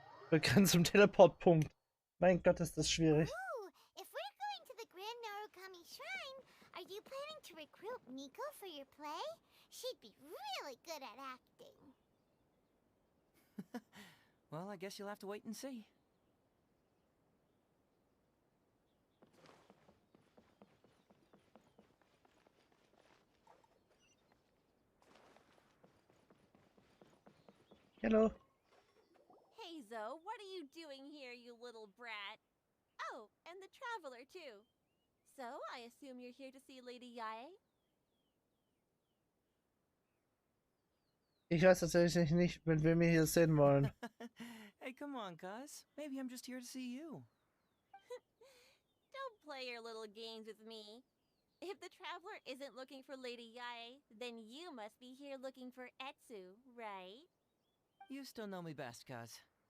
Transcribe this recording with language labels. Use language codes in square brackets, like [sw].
[de] Bekannt zum Teleportpunkt. Mein Gott, ist das schwierig. [en] Ooh, if we're going to the Grand Narukami Shrine, are you planning to recruit Miko for your play? She'd be really good at acting. Well, I guess you'll have to wait and see. Hello. Heizou, what are you doing here, you little brat? Oh, and the traveler, too. So, I assume you're here to see Lady Yae? [de] Ich weiß tatsächlich nicht, mit wem wir hier sehen wollen. [en] Hey, come on, cuz. Maybe I'm just here to see you. Don't play your little games with me. If the traveler isn't looking for Lady Yae, then you must be here looking for Etsu, right? You still know me best, cuz.